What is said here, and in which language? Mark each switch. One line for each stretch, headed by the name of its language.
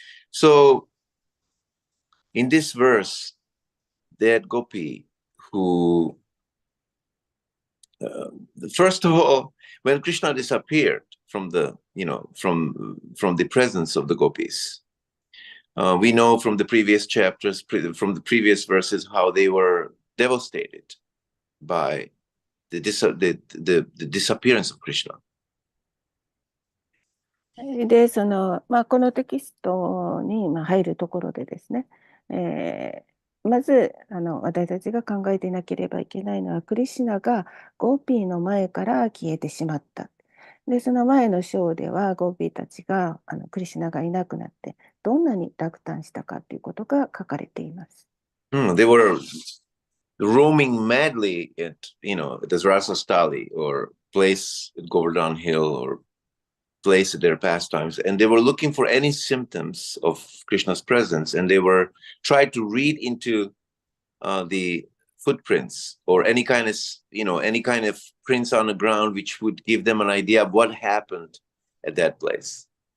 English: So in this verse, that Gopi who, first of all, when Krishna disappeared from the, from the presence of the gopis, we know from the previous chapters, from the previous verses, how they were devastated by the disappearance of Krishna.
Japanese: で、このテキストに入るところでですね、まず私たちが考えていなければいけないのは、クリシュナがゴーピーの前から消えてしまった。で、その前の章ではゴーピーたちがクリシュナがいなくなってどんなに落胆したかということが書かれています。
English: They were roaming madly at, at the Rasastali or place at Govardhan Hill or place at their pastimes, and they were looking for any symptoms of Krishna's presence, and they were tried to read into the footprints or any kind of prints on the ground which would give them an idea of what happened at that place.